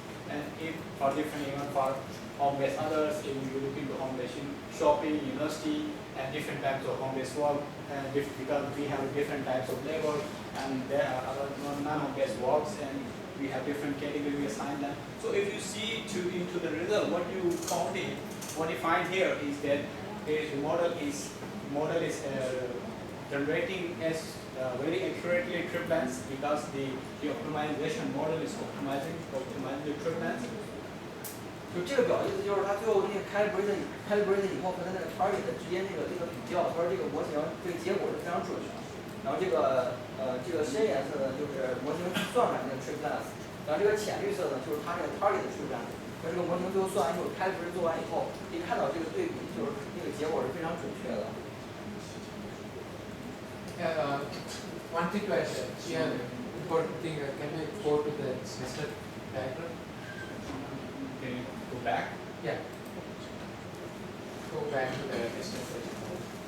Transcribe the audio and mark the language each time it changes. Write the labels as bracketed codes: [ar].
[en] And if for different even for home-based others, if you look into home-based shopping, university, and different types of home-based work, and because we have different types of labor, and there are other non-home-based works, and we have different categories we assign them. So if you see into the result, what you find here is that the model is generating as very accurately trip length because the optimization model is optimizing the trip length. [zh] 就这个表意思就是它最后那个 calibrate 以后和它那个 target 之间那个比较，它说这个模型这个结果是非常准的。然后这个深颜色呢就是模型算出来那个 trip length， 然后这个浅绿色呢就是它这个 target 的 trip length。和这个模型最后算完以后 calibrate 做完以后，可以看到这个对比就是那个结果是非常准确的。 [en] One thing to add here, important thing, can we go to the semester diagram? Can you go back? Yeah. Go back to the nested project model.